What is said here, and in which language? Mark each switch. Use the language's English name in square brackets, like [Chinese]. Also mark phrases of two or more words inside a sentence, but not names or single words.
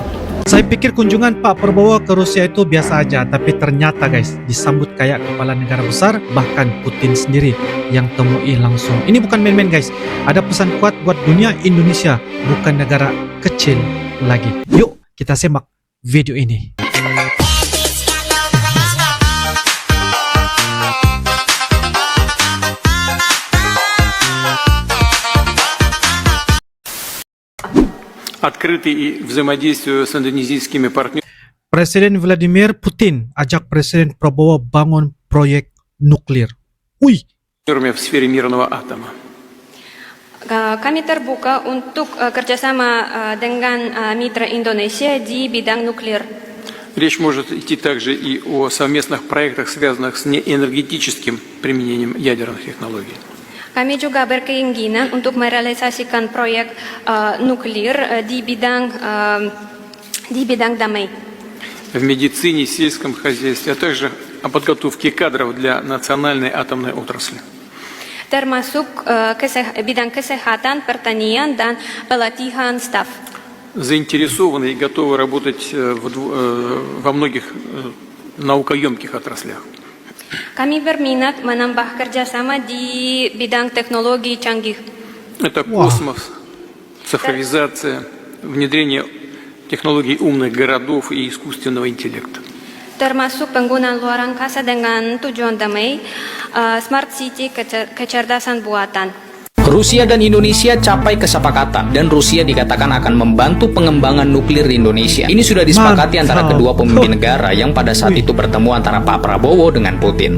[Indonesian] Saya pikir kunjungan Pak Prabowo ke Rusia itu biasa aja, tapi ternyata guys, disambut kayak kepala negara besar, bahkan Putin sendiri yang temui langsung. Ini bukan main-main guys, ada pesan kuat buat dunia Indonesia, bukan negara kecil lagi. Yuk, kita simak video ini. [Russian] Открытый и взаимодействию с индонезийскими партнерами [Indonesian] Presiden Vladimir Putin ajak Presiden Prabowo bangun proyek nuklir. Wih, [Russian] в сфере мирного атома. [Indonesian] Kami terbuka untuk kerjasama dengan mitra Indonesia di bidang nuklir. [Russian] Речь может идти также и о совместных проектах, связанных с неэнергетическим применением ядерных технологий. [Indonesian] Kami juga berkeinginan untuk merealisasikan proyek nuklir di bidang damai. [Russian] В медицине, сельском хозяйстве, а также о подготовке кадров для национальной атомной отрасли. [Indonesian] Termasuk bidang kesehatan, pertanian, dan pelatihan staf. [Russian] Заинтересованы и готовы работать во многих наукоемких отраслях. [Indonesian] Kami berminat menambah kerjasama di bidang teknologi canggih. [Russian] Это космос, цифровизация, внедрение технологий умных городов и искусственного интеллекта. [Indonesian] Termasuk penggunaan luar angkasa dengan tujuan damai, [English] smart city, [Indonesian] kecerdasan buatan. Rusia dan Indonesia capai kesepakatan dan Rusia dikatakan akan membantu pengembangan nuklir di Indonesia. Ini sudah disepakati antara kedua pemimpin negara yang pada saat itu bertemu antara Pak Prabowo dengan Putin.